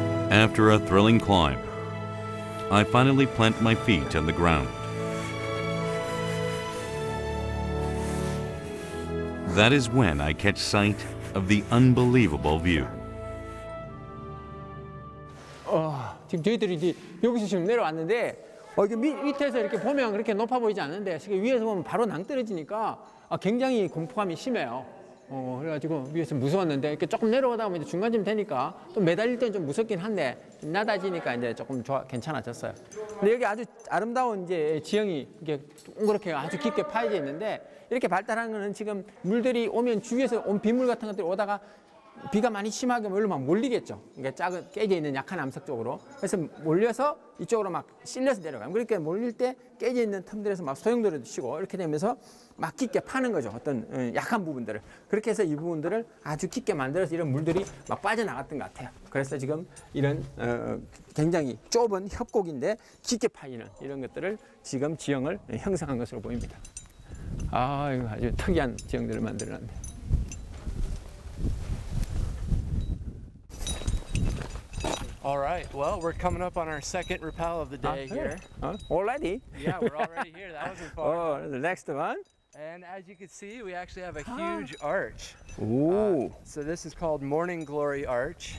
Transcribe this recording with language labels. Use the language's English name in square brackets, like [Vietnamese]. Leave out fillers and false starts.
[English] After a thrilling climb, I finally plant my feet on the ground. That is when I catch sight of the unbelievable view. [Korean] 지금 저희들이 이제 여기서 지금 내려왔는데 이게 밑에서 이렇게 보면 그렇게 높아 보이지 않는데 지금 위에서 보면 바로 낭떠러지니까 굉장히 공포감이 심해요. 그래가지고 위에서 무서웠는데 이렇게 조금 내려오다 보면 이제 중간쯤 되니까 또 매달릴 때는 좀 무섭긴 한데 좀 낮아지니까 이제 조금 괜찮아졌어요. 근데 여기 아주 아름다운 이제 지형이 이게 동그랗게 아주 깊게 파여져 있는데 이렇게 발달한 거는 지금 물들이 오면 주위에서 온 빗물 같은 것들이 오다가 비가 많이 심하게 몰리면 몰리겠죠. 그러니까 작은 깨져 있는 약한 암석 쪽으로. 그래서 몰려서 이쪽으로 막 실려서 내려가요. 그러니까 몰릴 때 깨져 있는 틈들에서 막 소용돌이도 치고 이렇게 되면서 막 깊게 파는 거죠. 어떤 약한 부분들을. 그렇게 해서 이 부분들을 아주 깊게 만들어서 이런 물들이 막 빠져나갔던 것 같아요. 그래서 지금 이런 굉장히 좁은 협곡인데 깊게 파이는 이런 것들을 지금 지형을 형성한 것으로 보입니다. 이거 아주 특이한 지형들을 만들어놨네. [English] All right, well, we're coming up on our second rappel of the day here. Already? Yeah, we're already here. That wasn't far. The next one. And as you can see, we actually have a huge arch. Ooh. So this is called Morning Glory Arch.